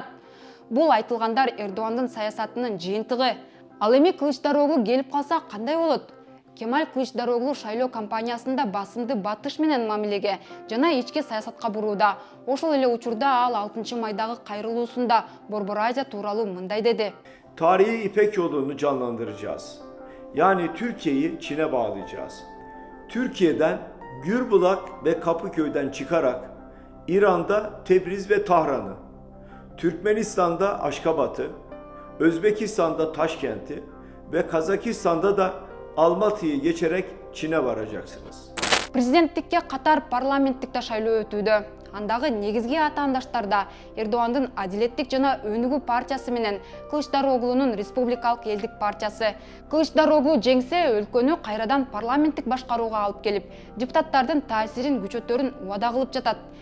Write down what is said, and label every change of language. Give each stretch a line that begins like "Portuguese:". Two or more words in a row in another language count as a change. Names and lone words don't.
Kyrgyz: Бул айтылгандар Эрдоğan'дын саясатынын жыйынтыгы. Ал эми Кылычдароглу келип калса кандай болот? Кемаль Кылычдароглу шайлоо кампаниясында басымды батыш менен мамилеге жана ички саясатка бурууда. Ошол эле учурда ал 6 майдагы кайрылуусунда Борбор Азия тууралуу мындай деди.
Turkish: Tarihi İpek yolunu canlandıracağız. Yani Türkiye'yi Çin'e bağlayacağız. Türkiye'den Gürbulak ve Kapıköy'den çıkarak İran'da Tebriz ve Tahran'ı, Türkmenistan'da Aşkabat'ı, Özbekistan'da Taşkent'i ve Kazakistan'da da Almatı'yı geçerek Çin'e varacaksınız.
Kyrgyz: Президенттикке катар парламенттикте шайлоо өтүүдө. Андагы негизги атаандаштарда Эрдоандын Адилеттик жана Өнүгүү партиясы менен Кылычдароглунун Республикалык элдик партиясы. Кылычдароглу жеңсе, өлкөнү кайрадан парламенттик башкарууга алып келип, депутаттардын таасирин күчөтөрүн убада кылып жатат.